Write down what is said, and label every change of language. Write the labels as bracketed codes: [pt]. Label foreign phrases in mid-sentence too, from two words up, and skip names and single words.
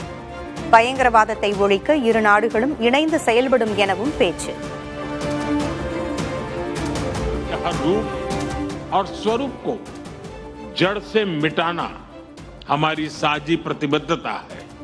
[ta] பயங்கரவாதத்தை ஒழிக்க இரு நாடுகளும் இணைந்து செயல்படும் எனவும் பேச்சு. [hi] और स्वरूप को जड़ से मिटाना हमारी साझी प्रतिबद्धता है.